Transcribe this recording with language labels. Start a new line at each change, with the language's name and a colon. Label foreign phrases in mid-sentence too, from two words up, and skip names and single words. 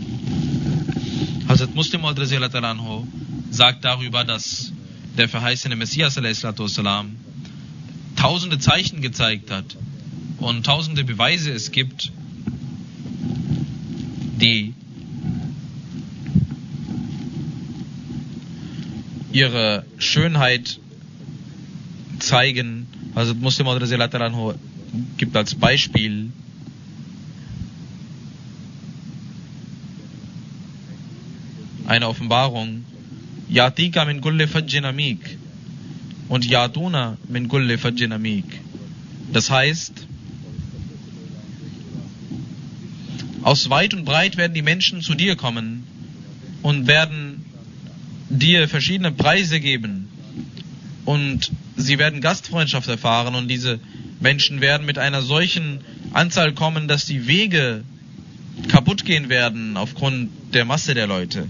German: Hazrat Muslim Maud sagt darüber, dass der verheißene Messias ﷺ tausende Zeichen gezeigt hat und tausende Beweise es gibt, die ihre Schönheit zeigen. Also Muslim Maud gibt als Beispiel eine Offenbarung.
Arabic: يأتيك من كل فج عميق و يأتون من كل فج عميق.
German: Das heißt, aus weit und breit werden die Menschen zu dir kommen und werden dir verschiedene Preise geben und sie werden Gastfreundschaft erfahren und diese Menschen werden mit einer solchen Anzahl kommen, dass die Wege kaputt gehen werden aufgrund der Masse der Leute.